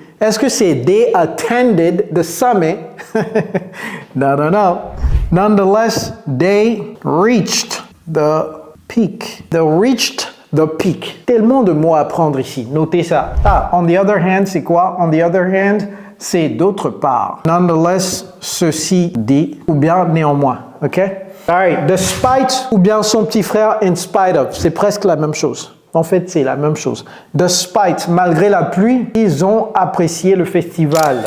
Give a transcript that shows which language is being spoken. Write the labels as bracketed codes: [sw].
[fr] Est-ce que c'est [en] they attended the summit? No. Nonetheless, they reached the peak. They reached the peak. [fr] Tellement de mots à apprendre ici. Notez ça. Ah, [en] on the other hand, [fr] c'est quoi? [en] On the other hand, [fr] c'est d'autre part. Nonetheless, ceci dit, ou bien néanmoins. OK? Alright, despite, ou bien son petit frère [en] in spite of. [fr] C'est presque la même chose. En fait, c'est la même chose. Despite, malgré la pluie, ils ont apprécié le festival.